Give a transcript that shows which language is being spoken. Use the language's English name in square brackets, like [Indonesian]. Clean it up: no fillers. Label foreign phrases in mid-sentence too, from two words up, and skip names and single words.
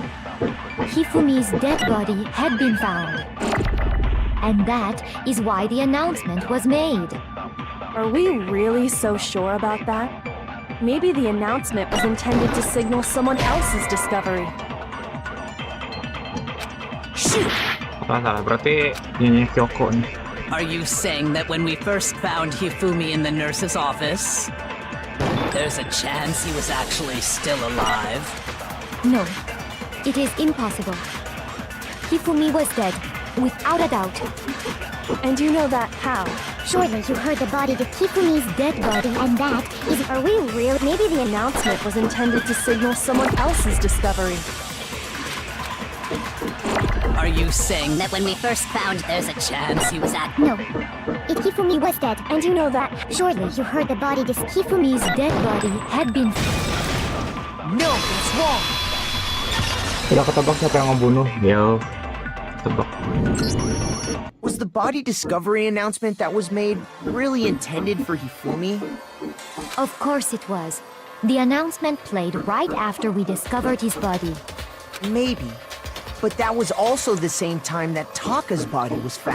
[English] Hifumi's dead body had been found. And that is why the announcement was made. Are we really so sure about that? Maybe the announcement was intended to signal someone else's discovery. Shoot! [Indonesian] Salah, berarti ini Kyoko nih. [English] Are you saying that when we first found Hifumi in the nurse's office, there's a chance he was actually still alive? No, it is impossible. Hifumi was dead, without a doubt. And you know that how? Surely you heard the body of Hifumi's dead body, and that is... Are we real? Maybe the announcement was intended to signal someone else's discovery. Are you saying that when we first found there's a chance he was at... No, Hifumi was dead. And you know that... Surely you heard the body of Hifumi's dead body had been... No, that's wrong. [Indonesian] Udah ketebak siapa yang ngebunuh? Yo, ketebak. [English] Was the body discovery announcement that was made really intended for Hifumi? Of course it was. The announcement played right after we discovered his body. Maybe. But that was also the same time that Taka's body was found.